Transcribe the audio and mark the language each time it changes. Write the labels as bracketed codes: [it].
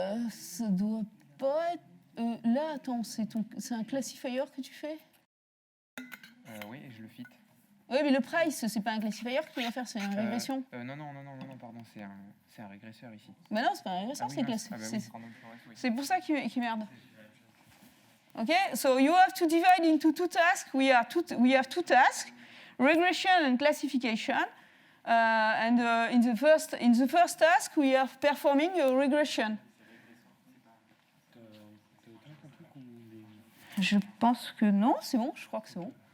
[fr] Ça doit pas être... là, attends, c'est un classifier que tu fais? Oui, et je le fit. Oui, mais le price, c'est pas un classifier que tu vas faire, c'est une régression. Non, pardon, c'est un régresseur ici. Bah non, c'est pas un régresseur, c'est classifié. C'est pour ça qu'il merde. [en] Okay, so you have to divide into two tasks. We have two tasks, regression and classification. And in the first task, we are performing a regression. [fr] Je pense que non, c'est bon, je crois que c'est bon.